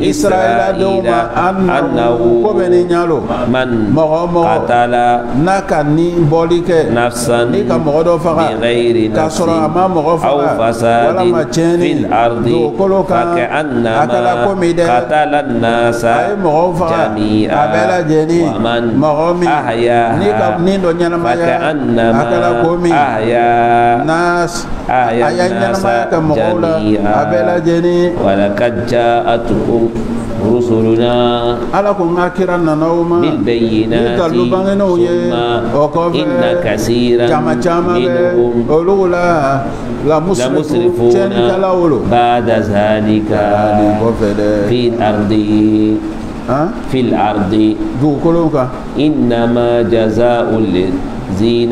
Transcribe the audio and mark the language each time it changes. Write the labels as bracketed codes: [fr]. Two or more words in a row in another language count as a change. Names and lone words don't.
[bm] israɛla denw ma annahu ko bɛ ni ɲalo mɔgɔ n'a ka ni bɔli kɛ ni ka mɔgɔ dɔ faga k'a sɔrɔ a ma mɔgɔ faga walama tiɲɛni dugukolo kan a kɛra komi dɛ a ye mɔgɔw faga a bɛɛ lajɛlen mɔgɔ min ni ka nin dɔ ɲɛnamaya a kɛra komi n'a [ar] آية الناس جميعا ولقد جاءتكم رسلنا بالبينات ثم إن كثيرا منهم لمسرفون بعد ذلك في الأرض إنما جزاء الذين